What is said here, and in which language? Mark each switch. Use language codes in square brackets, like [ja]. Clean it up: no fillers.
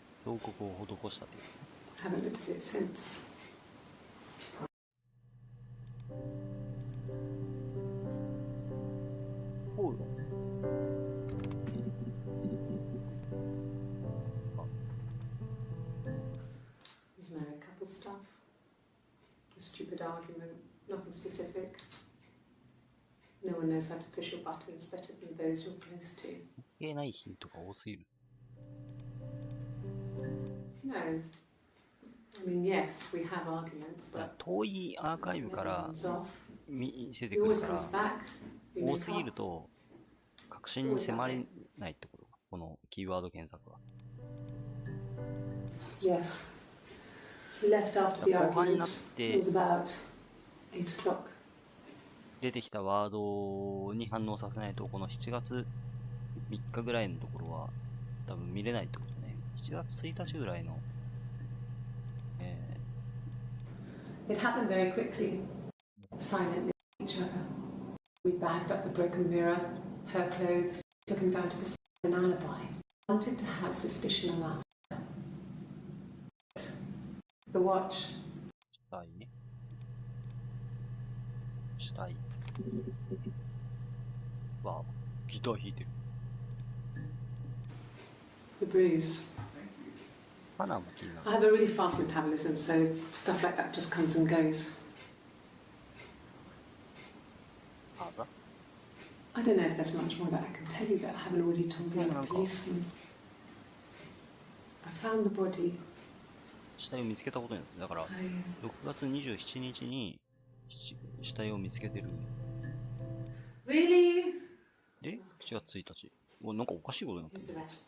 [ja] 彫刻を施したってやつ。 [en] Haven't looked at it since. Oh. There's married couple stuff. A stupid argument, nothing specific. No one knows how to push your buttons better than those you're close to. [ja] ないヒントが多すぎる。 [en] No. I mean, yes, we have arguments, but [ja] 遠いアーカイブから見せてくるから多すぎると確信に迫れないってこと。このキーワード検索は。 [en] Yes. He left after the argument. It was about 8 o'clock. [ja] 出てきたワードに反応させないとこの7月3日ぐらいのところは多分見れないってことね。 7月1日ぐらいの、 [en] It happened very quickly, silently each other. We bagged up the broken mirror, her clothes, took him down to the scene of an alibi. Wanted to have suspicion on us. The watch. [ja] 死体ね。死体。わあ、ギター弾いてる。 [en] The bruise. [ja] 花も気になる。 [en] I have a really fast metabolism, so stuff like that just comes and goes. [ja] あざ？ [en] I don't know if there's much more that I can tell you that I haven't already told the other policeman. I found the body. [ja] 死体を見つけたことになって、だから6月27日に死体を見つけてる。 [en] Really? [ja] で、7月1日。なんかおかしいことになってる。